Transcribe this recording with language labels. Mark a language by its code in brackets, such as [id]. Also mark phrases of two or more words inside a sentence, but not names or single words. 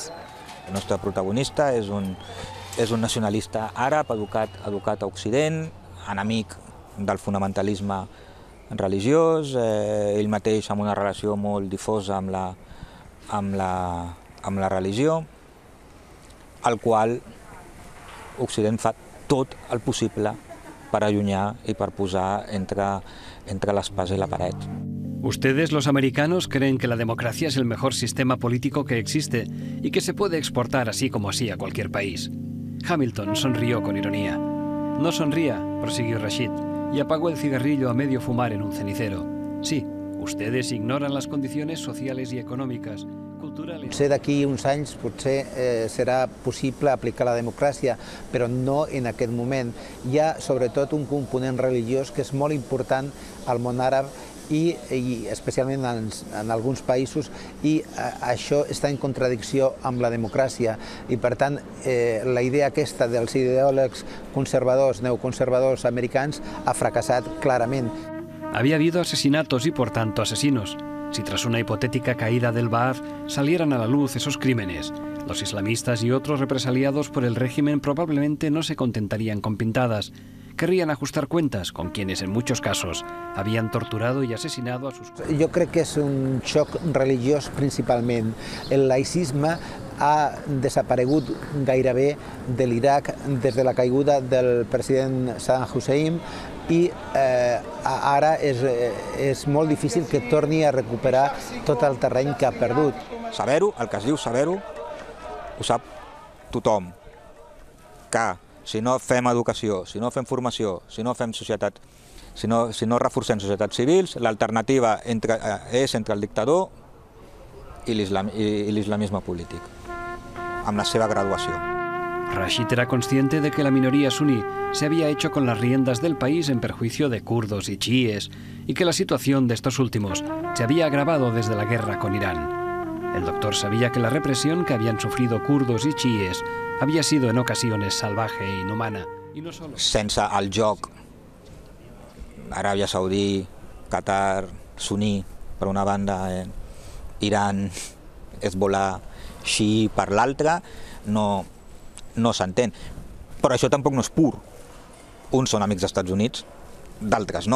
[ca] El nostre protagonista és un nacionalista àrab educat a Occident, enemic del fonamentalisme religiós, ell mateix amb una relació molt difosa amb la religió, al qual Occident fa tot el possible para allunyar y para posar entre la espasa y la pared. [es] Ustedes, los americanos, creen que la democracia es el mejor sistema político que existe y que se puede exportar así como así a cualquier país. Hamilton sonrió con ironía. No sonría, prosiguió Rashid, y apagó el cigarrillo a medio fumar en un cenicero. Sí, ustedes ignoran las condiciones sociales y económicas, culturales. [ca] Potser d'aquí uns anys serà possible aplicar la democràcia, però no en aquest moment. Hi ha sobretot un component religiós que és molt important al món àrab i especialment en alguns països, i això està en contradicció amb la democràcia. I per tant, la idea aquesta dels ideòlegs conservadors, neoconservadors americans ha fracassat clarament. [es] Había habido asesinatos y, por tanto, asesinos. Si tras una hipotética caída del Ba'ath salieran a la luz esos crímenes, los islamistas y otros represaliados por el régimen probablemente no se contentarían con pintadas. Querrían ajustar cuentas con quienes en muchos casos habían torturado y asesinado a sus... [ca] Jo crec que és un xoc religiós principalment. El laïcisme ha desaparegut gairebé de l'Iraq des de la caiguda del president Saddam Hussein i ara és molt difícil que torni a recuperar tot el terreny que ha perdut. Saber-ho, el que es diu saber-ho, ho sap tothom, que si no fem educació, si no fem formació, si no fem societat, si no reforcem societats civils, l'alternativa és entre el dictador i l'islamisme polític, amb la seva graduació. [es] Rashid era consciente de que la minoría suní se había hecho con las riendas del país en perjuicio de kurdos y chiíes y que la situación de estos últimos se había agravado desde la guerra con Irán. El doctor sabía que la represión que habían sufrido kurdos y chiíes había sido en ocasiones salvaje e inhumana. Y no solo... [ca] Sense el joc, Aràbia Saudí, Qatar, suní, per una banda, Iran, Hezbollah, xií per l'altra, no s'entén. Però això tampoc no és pur. Uns són amics dels Estats Units, d'altres no.